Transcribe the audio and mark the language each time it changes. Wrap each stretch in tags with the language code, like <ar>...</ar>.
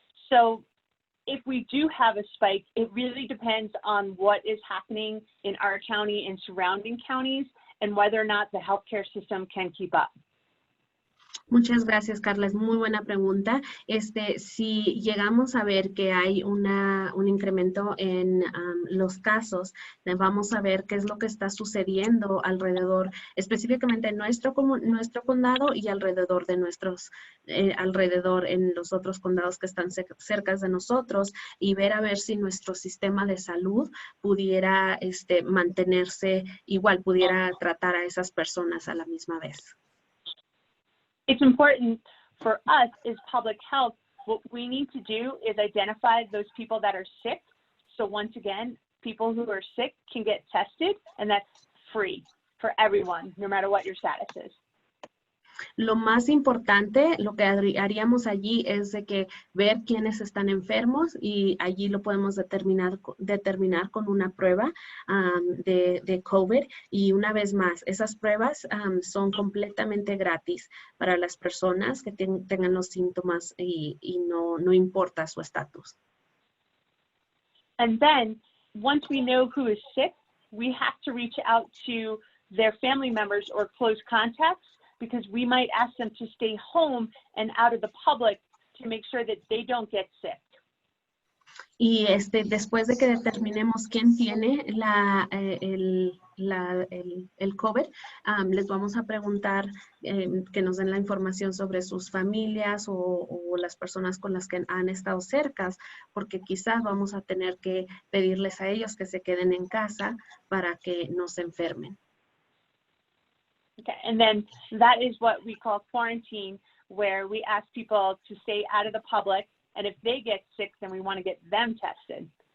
<en>So if we do have a spike, it really depends on what is happening in our county and surrounding counties and whether or not the healthcare system can keep up.</en> <es>Muchas gracias, Carla. Es muy buena pregunta. Si llegamos a ver que hay un incremento en los casos, vamos a ver qué es lo que está sucediendo alrededor, específicamente en nuestro condado y alrededor de alrededor en los otros condados que están cerca de nosotros, y ver a ver si nuestro sistema de salud pudiera mantenerse igual, pudiera tratar a esas personas a la misma vez.</es> <en>It's important for us as public health, what we need to do is identify those people that are sick. So once again, people who are sick can get tested, and that's free for everyone, no matter what your status is.</en> <es>Lo más importante, lo que haríamos allí es de que ver quiénes están enfermos, y allí lo podemos determinar con una prueba de COVID. Y una vez más, esas pruebas son completamente gratis para las personas que tengan los síntomas y no importa su estatus.</es> <en>And then once we know who is sick, we have to reach out to their family members or close contacts, because we might ask them to stay home and out of the public to make sure that they don't get sick.</en> <es>Y después de que determinemos quién tiene el COVID, les vamos a preguntar que nos den la información sobre sus familias o las personas con las que han estado cercas, porque quizás vamos a tener que pedirles a ellos que se queden en casa para que no se enfermen.</es> <en>Okay, and then that is what we call quarantine, where we ask people to stay out of the public, and if they get sick, then we want to get them tested.</en>